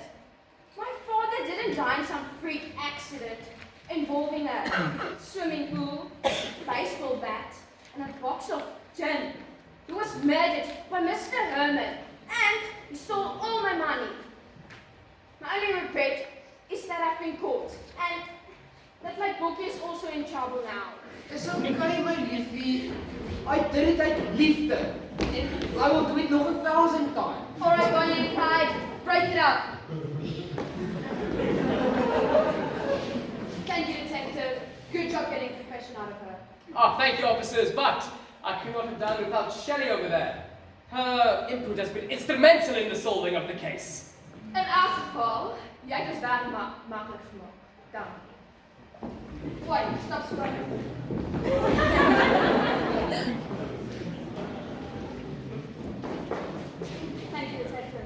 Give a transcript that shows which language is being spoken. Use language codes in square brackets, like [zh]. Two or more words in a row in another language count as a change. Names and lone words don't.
[en] My father didn't die in some freak accident involving a swimming pool, baseball bat, and a box of gin. He was murdered by Mr. Herman, and he stole all my money. My only regret is that I've been caught, and that my book is also in trouble now. [af] Dis okay, my liefie. [en] I did it [af] uit liefde. [en] En I will do it nog 1,000 times. Alright, Bonnie and Clyde, break it up. Thank you, detective. Good job getting confession out of her. Oh, thank you, officers, but I could not have done without Shelly over there. Her input has been instrumental in the solving of the case. [af] In elk geval, jy het ons daar maklik gemaak. Dan. [en] Wait, stop scrolling. Thank you, detective.